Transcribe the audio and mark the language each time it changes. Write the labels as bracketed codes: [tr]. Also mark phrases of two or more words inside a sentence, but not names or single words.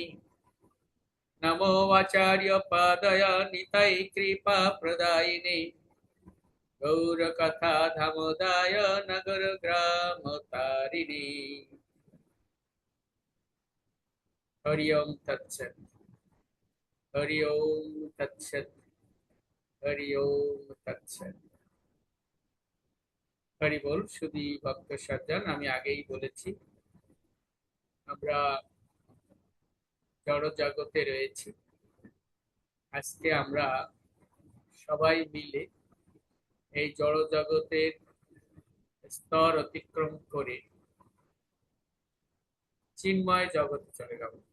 [sa] नमो आचार्य पादाय निताय कृपा प्रदायिने गौरकथा धामोदाय नगर ग्राम तारिणे। हरि ओम तत्सत्। हरि ओम तत्सत्। हरि ओम तत्सत्। [bn] হরি বোল। শুধু ভক্ত সজ্জন, আমি আগেই বলেছি আমরা জড় জগতে রয়েছি। আজকে আমরা সবাই মিলে এই জড় জগতের স্তর অতিক্রম করে চিন্ময় জগতে চলে যাব।